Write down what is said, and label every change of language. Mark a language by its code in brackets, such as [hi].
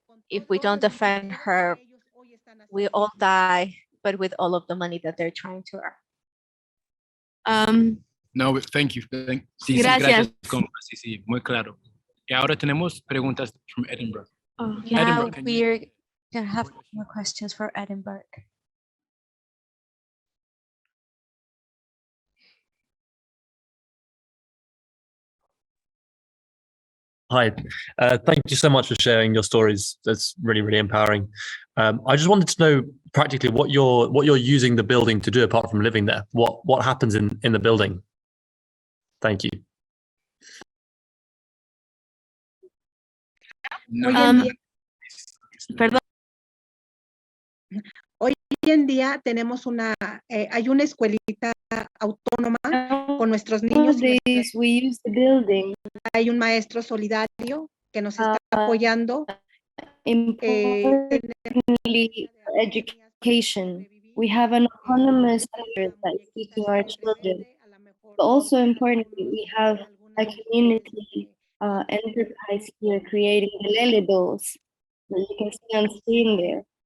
[en] If we don't defend her, we all die, but with all of the money that they're trying to earn. No, thank you. Sí, [es] Gracias. Sí, gracias. Sí, sí, muy claro. Y ahora tenemos preguntas from Edinburgh. [en] Now can you- we're gonna have more questions for Edinburgh. Hi, thank you so much for sharing your stories. That's really, really empowering. I just wanted to know practically what you're using the building to do apart from living there. What happens in the building? Thank you. [es] Perdón. Hoy en día tenemos hay una escuelita autónoma con nuestros niños. [en] Nowadays, we use the building. [es] Hay un maestro solidario que nos está apoyando. [en] Importantly, for education. We have an autonomous center that is teaching our children. But also importantly, we have a community enterprise here creating the Lele dolls that you can see on screen there.